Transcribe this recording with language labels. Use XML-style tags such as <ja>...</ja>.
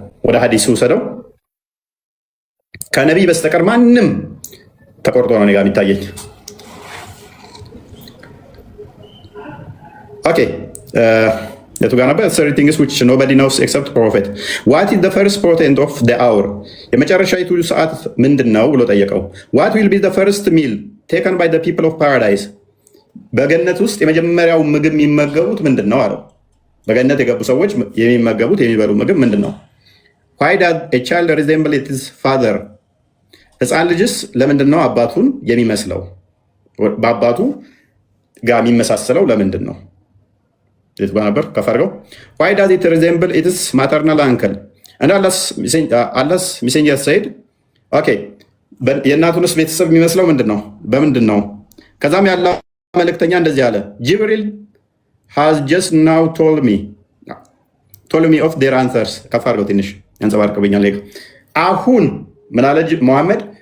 <am>ወደ ሐዲሱ ውሰደው። ከነቢይ በስተቀር ማንም ተቆርጦ ነው እኔ ጋር የሚታየኝ። ኦኬ የቱ ጋር ነበር?</am> <en>30 things which nobody knows except prophet. What is the first portent of the hour?</en> <am>የመጨረሻይቱ ሰዓት ምንድን ነው ብሎ ጠየቀው።</am> <en>What will be the first meal taken by the people of paradise?</en> <am>በገነት ውስጥ የመጀመሪያው ምግብ የሚመገቡት ምንድን ነው አለው። በገነት የገቡ ሰዎች የሚመገቡት የሚበሉ ምግብ ምንድን ነው?</am> <en>Why does a child resemble its father?</en> <am>ሕፃን ልጅስ ለምንድን ነው አባቱን የሚመስለው? በአባቱ ጋር የሚመሳሰለው ለምንድን ነው? የት ጋር ነበር? ከፈርገው</am> <en>Why does it resemble its maternal uncle? And Allah's messenger said, okay,</en> <am>የእናቱንስ ቤተሰብ የሚመስለው ምንድን ነው? በምንድን ነው? ከዛም ያለ መልእክተኛ እንደዚህ አለ፣ ጅብሪል</am> <en>has just now told me of their answers።</en> <am>ከፍ አድርገው ትንሽ ያንጸባርቅብኛል። አሁን ምን አለ ሙሐመድ?</am>